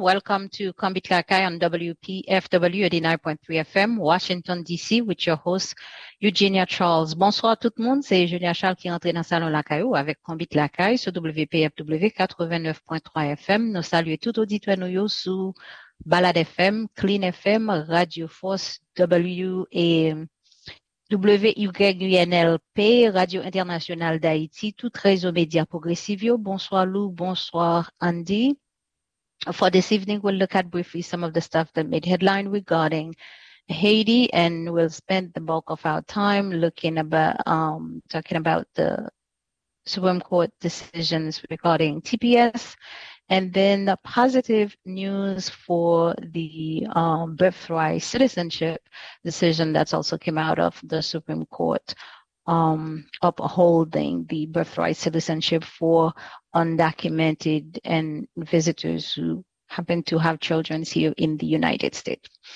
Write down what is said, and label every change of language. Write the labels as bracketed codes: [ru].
[en] Welcome to Kombi Klakai on WPFW 89.3 FM, Washington, D.C., with your host, Eugenia Charles. [fr] Bonsoir tout le monde. C'est Eugenia Charles qui rentre dans le salon Lakayo avec Kombi Klakai sur WPFW 89.3 FM. Nous saluons tout auditeur nous yo sous Balade FM, Clean FM, Radio Force W et WYNLP, Radio Internationale d'Haïti, tout réseau média progressif. Bonsoir Lou, bonsoir Andy. [en] For this evening, we'll look at briefly some of the stuff that made headline regarding Haiti, and we'll spend the bulk of our time looking about talking about the Supreme Court decisions regarding TPS, and then the positive news for the birthright citizenship decision that's also came out of the Supreme Court upholding the birthright citizenship for undocumented and visitors who happen to have children here in the United States.